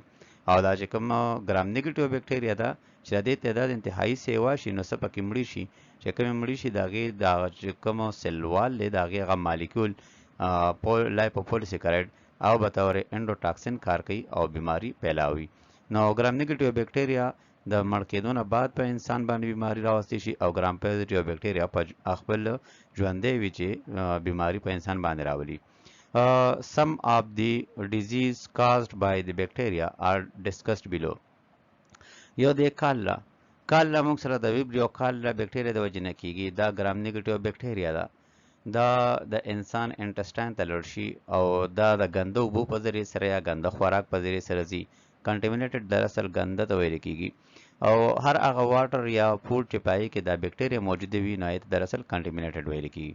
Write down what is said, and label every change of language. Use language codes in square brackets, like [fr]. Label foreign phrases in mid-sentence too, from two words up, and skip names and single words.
[ps] او دا چې کوم [en] gram negative bacteria [ps] ده چې د دې تعداد انتهایی سیوا شي نو څه پکې مړي شي، چې کوم مړي شي د هغې دا چې کوم سیلوال دی د هغې هغه مالیکول لایپوپولیسیکراید او به طور انډوټاکسن کار کوي او بیماری پیلاوي. نو [en] gram negative bacteria [ps] د مړ کېدو نه بعد په انسان باندې بیماری راوستی شي او [en] gram positive bacteria [ps] په خپل ژوندی وي چې بیماری په انسان باندې راولي. [en] Some of the disease caused by the bacteria are discussed below. [ps] یو دی کالرا موږ سره د ویبریو کالرا بکټریا د وجې نه کېږي. دا [en] gram negative bacteria [ps] ده، دا د انسان انټسټاین ته لړ شي او دا د ګنده اوبو په ذریعې سره یا ګنده خوراک په ذریعې سره ځي. کنټیمینیټډ دراصل ګنده ته ویل کېږي، او هر هغه واټر یا فوډ چې پای کې دا بکټریا موجوده وي نو هغې ته دراصل کنټیمینیټډ ویل کېږي.